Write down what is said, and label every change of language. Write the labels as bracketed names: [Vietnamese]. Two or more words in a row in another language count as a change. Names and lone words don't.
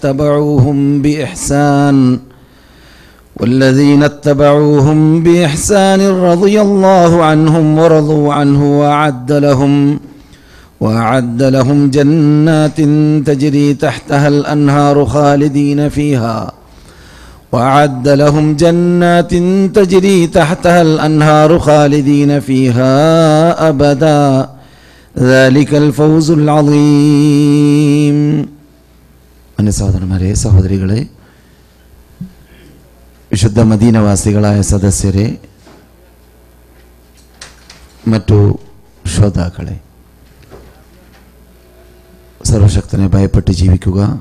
[Arabic] اتبعوهم بإحسان رضي الله عنهم ورضوا عنه وأعد لهم جنات تجري تحتها الأنهار خالدين فيها أبدا ذلك الفوز العظيم. [Malayalam] അന്യ സഹോദരന്മാരെ, സഹോദരികളെ, വിശുദ്ധ മദീനവാസികളായ സദസ്യരെ, മറ്റു ശ്രോതാക്കളെ, സർവശക്തനെ ഭയപ്പെട്ട് ജീവിക്കുക.